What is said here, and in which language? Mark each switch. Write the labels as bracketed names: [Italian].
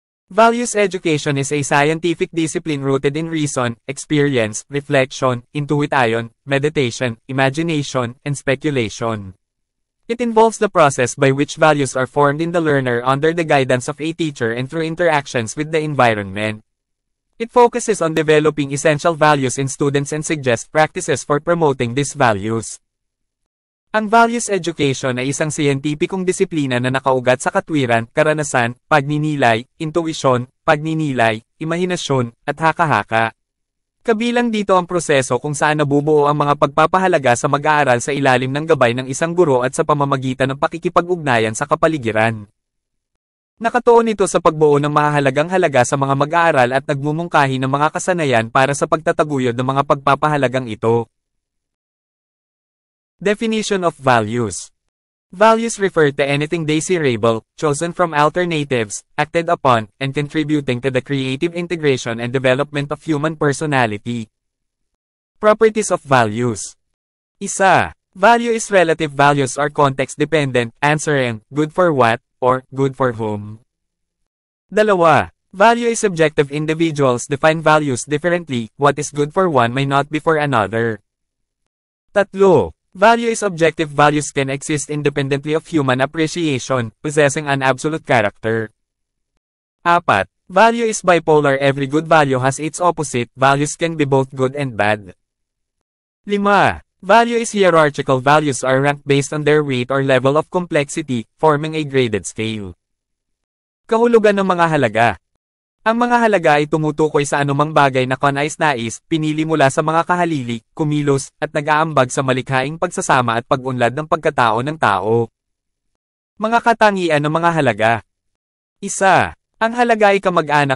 [English] Values education is a scientific discipline rooted in reason, experience, reflection, intuition, meditation, imagination, and speculation. It involves the process by which values are formed in the learner under the guidance of a teacher and through interactions with the environment. It focuses on developing essential values in students and suggests practices for promoting these values. [Filipino] Ang values education ay isang siyentipikong disiplina na nakaugat sa katwiran, karanasan, pagninilay, intuisyon, pagninilay, imahinasyon, at haka-haka. Kabilang dito ang proseso kung saan nabubuo ang mga pagpapahalaga sa mag-aaral sa ilalim ng gabay ng isang guro at sa pamamagitan ng pakikipag-ugnayan sa kapaligiran. Nakatuon ito sa pagbuo ng mahahalagang halaga sa mga mag-aaral at nagmumungkahi ng mga kasanayan para sa pagtataguyod ng mga pagpapahalagang ito. [English] Definition of values. Values refer to anything desirable, chosen from alternatives, acted upon, and contributing to the creative integration and development of human personality. Properties of values. Isa. Value is relative. Values are context-dependent, answering, good for what, or good for whom. Dalawa. Value is subjective. Individuals define values differently. What is good for one may not be for another. Tatlo. Value is objective. Values can exist independently of human appreciation, possessing an absolute character. Apat. Value is bipolar. Every good value has its opposite. Values can be both good and bad. 5. Value is hierarchical. Values are ranked based on their weight or level of complexity, forming a graded scale. [Filipino] Kahulugan ng mga halaga. Ang mga halaga ay tumutukoy sa anumang bagay na kanais-nais, pinili mula sa mga kahalili, kumilos, at nag-aambag sa malikhaing pagsasama at pag-unlad ng pagkatao ng tao. Mga katangian ng mga halaga. Isa. Ang halaga ay kamag-anak.